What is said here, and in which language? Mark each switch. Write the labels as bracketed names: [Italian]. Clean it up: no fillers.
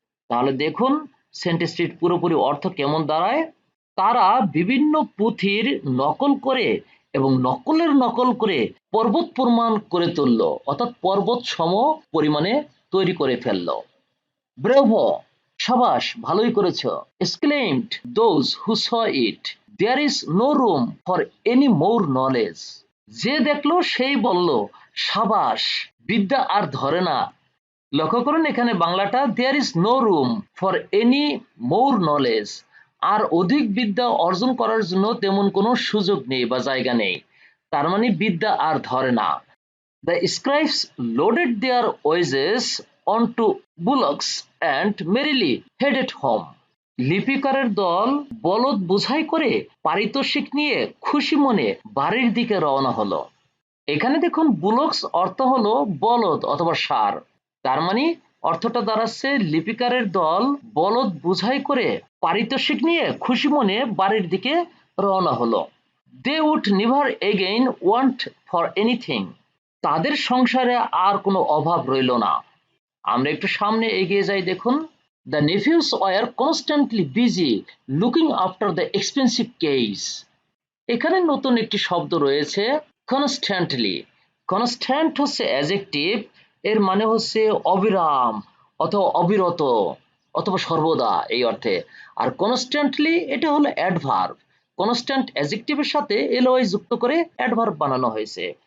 [Bangla] তাহলে দেখুন সেন্টেন্সটির পুরোপুরি অর্থ কেমন দাঁড়ায়। তারা বিভিন্ন পুঁথির নকল করে এবং নকল করে পর্বত প্রমাণ করে তুলল, অর্থাৎ পর্বত সম পরিমাণে তৈরি করে ফেললো। ব্রেভো, সাবাস, ভালোই করেছ। [English] exclaimed those who saw it, there is no room for any more knowledge. [Bangla] যে দেখলো সেই বলল, সাবাস, বিদ্যা আর ধরে না। লক্ষ্য করুন এখানে বাংলাটা [English] there is no room for any more knowledge, [Bangla] আর অধিক বিদ্যা অর্জন করার জন্য তেমন কোনো সুযোগ নেই বা জায়গা নেই। তার মানে বিদ্যা আর ধরে না। [English] The scribes loaded their wages onto bullocks and merrily headed home. [Bangla] লিপিকারের দল বলদ বোঝাই করে পারিতোষিক নিয়ে খুশি মনে বাড়ির দিকে রওনা হলো। এখানে দেখুন বুলক্স অর্থ হলো বলদ অথবা ষাঁড়। তার মানে অর্থটা দাঁড়াচ্ছে লিপিকারের দল বলদ বোঝাই করে পারিতোষিক নিয়ে খুশি মনে বাড়ির দিকে রওনা হলো। [English] They would never again want for anything. [Bangla] তাদের সংসারে আর কোনো অভাব রইল না। আমরা একটু সামনে এগিয়ে যাই, দেখুন [English] the nephews were constantly busy looking after the expensive case. [Bangla] এখানে নতুন একটি শব্দ রয়েছে constantly. constant হচ্ছে অ্যাডজেক্টিভ, এর মানে হচ্ছে অবিরাম অথবা অবিরত অথবা সর্বদা এই অর্থে। আর constantly এটা হলো অ্যাডভার্ব। কনস্ট্যান্ট অ্যাডজেক্টিভের সাথে ly যুক্ত করে অ্যাডভার্ব বানানো হয়েছে।